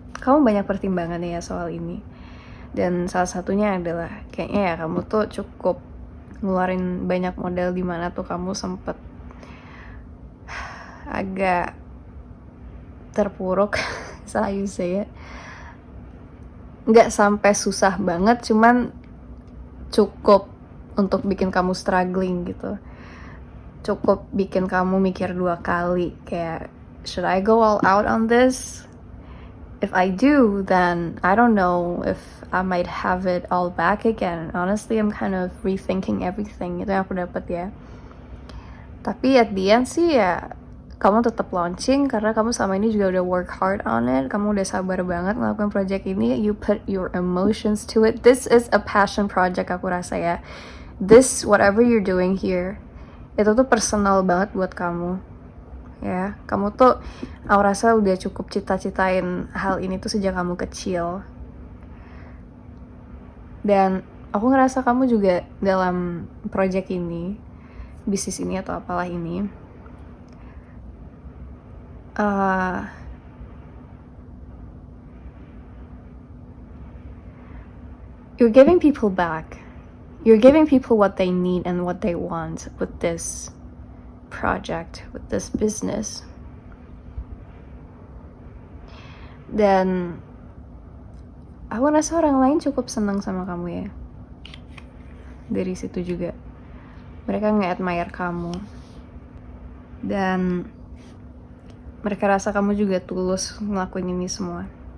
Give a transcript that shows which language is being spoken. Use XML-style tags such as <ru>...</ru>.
<id>Kamu banyak pertimbangannya ya soal ini. Dan salah satunya adalah kayaknya ya kamu tuh cukup ngeluarin banyak modal, di mana tuh kamu sempet agak terpuruk saya</id> <en>say it.</en> <id>Nggak sampai susah banget, cuman cukup untuk bikin kamu struggling gitu. Cukup bikin kamu mikir 2 kali, kayak</id> <en>should I go all out on this? If I do, then I don't know if I might have it all back again. Honestly, I'm kind of rethinking everything.</en> <id>Itu yang aku dapat ya. Tapi</id> <en>at the end</en> <id>sih ya kamu tetap launching karena kamu selama ini juga udah</id> <en>work hard on it.</en> <id>Kamu udah sabar banget melakukan project ini.</id> <en>You put your emotions to it. This is a passion project,</en> <id>aku rasa ya.</id> <en>This, whatever you're doing here,</en> <id>itu tuh personal banget buat kamu ya. Kamu tuh aku rasa udah cukup cita-citain hal ini tuh sejak kamu kecil. Dan aku ngerasa kamu juga dalam project ini, bisnis ini atau apalah ini,</id> <en>you're giving people back. You're giving people what they need and what they want with this project, with this business.</en> <id>Dan aku rasa orang lain cukup senang sama kamu ya. Dari situ juga mereka nge-admire kamu. Dan mereka rasa kamu juga tulus ngelakuin ini semua.</id>